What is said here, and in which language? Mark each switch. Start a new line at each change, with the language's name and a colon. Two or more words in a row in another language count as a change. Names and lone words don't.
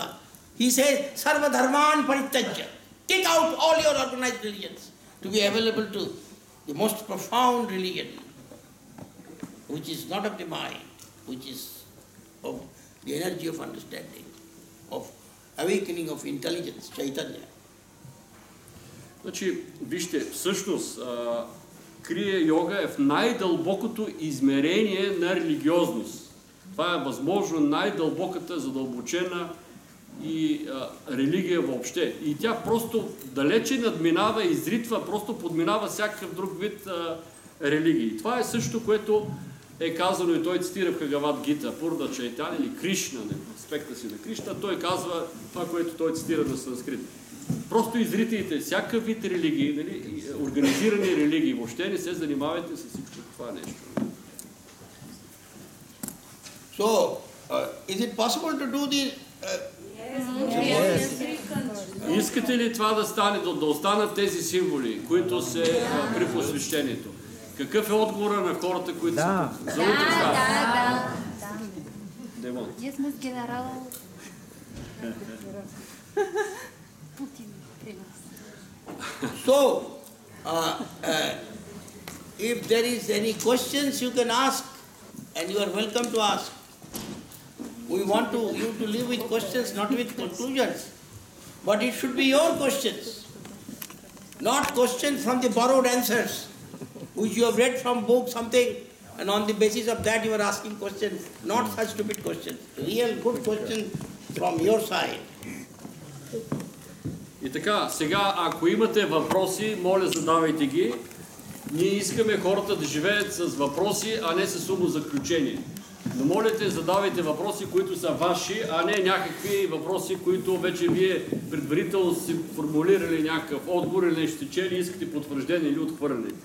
English: He says,
Sanskrit: सर्व धर्मान् परित्यज्य.
English: Take out all your organized religions to be available to the most profound religion, which is not of the mind, which is of the energy of understanding, of awakening of intelligence, Chaitanya.
Bulgarian: Значи, вижте, всъщност, крия йога е в най-дълбокото измерение на религиозност. Това е възможно най-дълбоката, задълбочена и религия въобще. И тя просто далече надминава, изритва, просто подминава всякакъв друг вид религии. Това е също, което е казано и той цитира в Бхагавад Гита, Пурна Чайтяня или Кришна, аспекта си на Кришна, той казва това, което той цитира на санскрит. Просто изритайте всякакъв вид религии, нали, организирани религии, въобще не се занимавайте с всичко това нещо.
English: So, is it possible to do the...
Bulgarian: Искате ли това да стане, да останат тези символи, които се при посвещението? Какъв е отговора на хората, които са тук? За утре става. Да. Демон. Ние сме с генерал Путин при нас.
English: So, if there is any questions you can ask, and you are welcome to ask. We want you to live with questions, not with conclusions. But it should be your questions, not questions from the borrowed answers, which you have read from book something, and on the basis of that you are asking questions, not such stupid questions. Real good questions from your side.
Bulgarian: И така, сега, ако имате въпроси, моля задавайте ги. Ние искаме хората да живеят с въпроси, а не с умозаключение. Но молите, задавайте въпроси, които са ваши, а не някакви въпроси, които вече вие предварително си формулирали някакъв отговор или нещо чели, искате потвърждение или отхвърляне.